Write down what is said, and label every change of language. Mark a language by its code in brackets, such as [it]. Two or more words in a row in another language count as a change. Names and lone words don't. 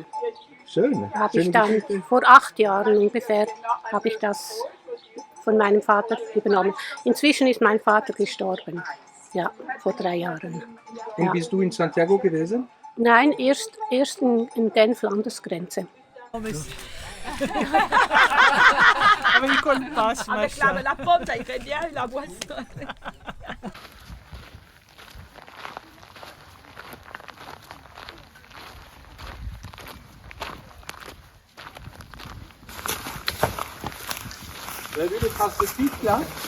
[de] Schön. Habe ich dann vor 8 Jahren ungefähr habe ich das von meinem Vater übernommen. Inzwischen ist mein Vater gestorben. Ja, vor 3 Jahren. Und bist du in Santiago gewesen? Nein, erst in Genf, Landesgrenze. [fr] Avec la pomme, ça irait bien, la boisson. Vous avez vu les traces de pique là?